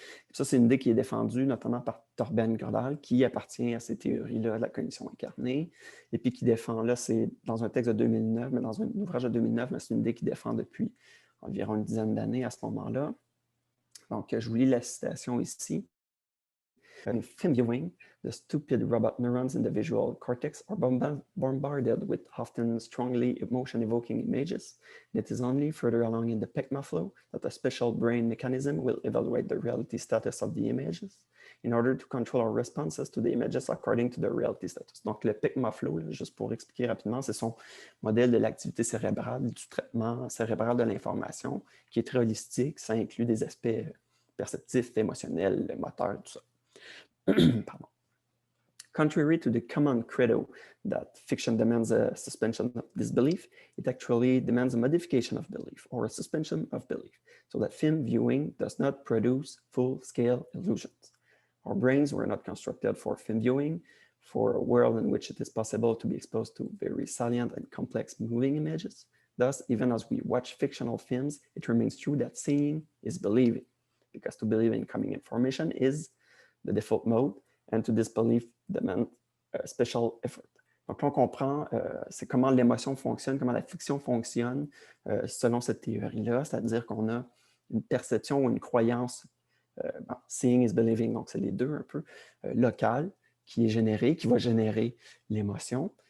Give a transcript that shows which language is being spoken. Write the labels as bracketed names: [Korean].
[French] Et ça, c'est une idée qui est défendue notamment par Torben Gödel, qui appartient à ces théories-là de la cognition incarnée, et puis qui défend, là, c'est dans un texte de 2009, mais dans un ouvrage de 2009, mais c'est une idée qui défend depuis environ une dizaine d'années à ce moment-là. Donc, je vous lis la citation ici. [English] In film viewing, the stupid robot neurons in the visual cortex are bombarded with often strongly emotion-evoking images. It is only further along in the PECMA flow that a special brain mechanism will evaluate the reality status of the images in order to control our responses to the images according to the reality status. [French] Donc, le PECMA flow, là, juste pour expliquer rapidement, c'est son modèle de l'activité cérébrale, du traitement cérébral de l'information, qui est très holistique. Ça inclut des aspects perceptifs, émotionnels, moteurs, tout ça. Pardon. [English] Contrary to the common credo that fiction demands a suspension of disbelief, it actually demands a modification of belief or a suspension of belief, so that film viewing does not produce full-scale illusions. Our brains were not constructed for film viewing, for a world in which it is possible to be exposed to very salient and complex moving images. Thus, even as we watch fictional films, it remains true that seeing is believing, because to believe in coming information is the default mode, and to disbelief demand special effort. [French] Donc là, on comprend c'est comment l'émotion fonctionne, comment la fiction fonctionne selon cette théorie-là, c'est-à-dire qu'on a une perception ou une croyance, seeing is believing, donc c'est les deux un peu, locale, qui est générée, qui va générer l'émotion.